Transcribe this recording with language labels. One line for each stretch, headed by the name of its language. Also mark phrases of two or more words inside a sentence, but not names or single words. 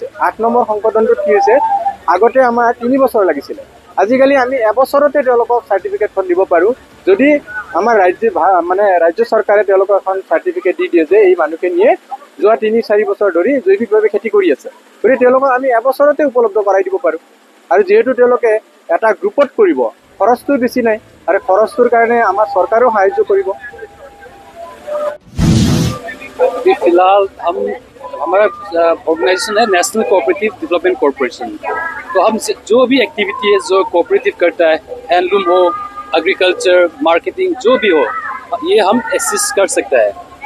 Assamese: 8 নম্বৰ সংশোধনটোত কি হৈছে, আগতে আমাৰ 3 বছৰ লাগিছিলে, আজিকালি আমি এবছৰতে তেওঁলোকক চাৰ্টিফিকেটখন দিব পাৰোঁ, যদি আমাৰ ৰাজ্য চৰকাৰে তেওঁলোকক এখন চাৰ্টিফিকেট দি দিয়ে যে এই মানুহখিনিয়ে যোৱা 3-4 বছৰ ধৰি জৈৱিকভাৱে খেতি কৰি আছে। গতিকে তেওঁলোকক আমি এবছৰতে উপলব্ধ কৰাই দিব পাৰোঁ। আৰু যিহেতু তেওঁলোকে এটা গ্ৰুপত কৰিব, খৰচটো বেছি নাই, আৰু খৰচটোৰ কাৰণে আমাৰ চৰকাৰেও সাহায্য কৰিব।
Hindi: फिलहाल हमारा ऑर्गेनाइजेशन है नेशनल कोऑपरेटिव डेवलपमेंट कॉरपोरेशन। तो हम जो भी एक्टिविटी है जो कोऑपरेटिव करता है, हैंडलूम हो, एग्रीकल्चर, मार्केटिंग, जो भी हो, ये हम असिस्ट कर सकता है।